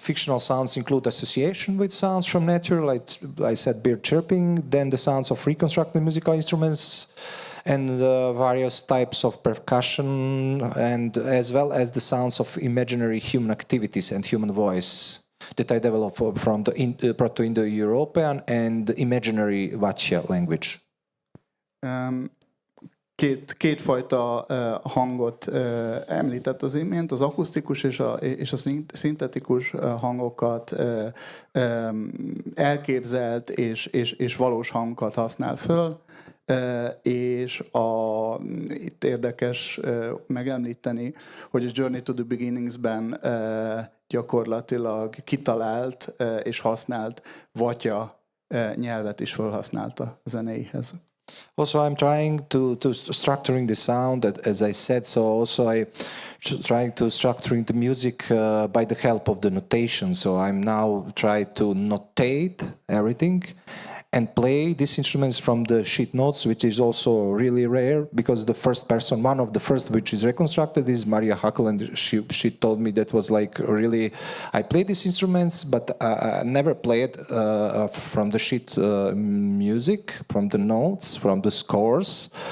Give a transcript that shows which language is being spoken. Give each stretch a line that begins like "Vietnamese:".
English: Fictional sounds include association with sounds from nature, like I said, bird chirping, then the sounds of reconstructed musical instruments, and various types of percussion, and as well as the sounds of imaginary human activities and human voice that I developed from the Proto-Indo-European and imaginary Vachia language.
Hungarian: Kétfajta hangot említett az imént, az akusztikus és a szintetikus hangokat elképzelt és valós hangokat használ föl, és itt érdekes megemlíteni, hogy a Journey to the Beginningsben gyakorlatilag kitalált és használt Vatya nyelvet is felhasználta a zenéihez.
English: Also, I'm trying to structuring the sound, as I said. So also I trying to structuring the music by the help of the notation. So I'm now trying to notate everything and play these instruments from the sheet notes, which is also really rare, because the first person, one of the first which is reconstructed, is Maria Hackl, and she told me that was like really, I played these instruments, but I never played from the sheet music, from the notes, from the scores.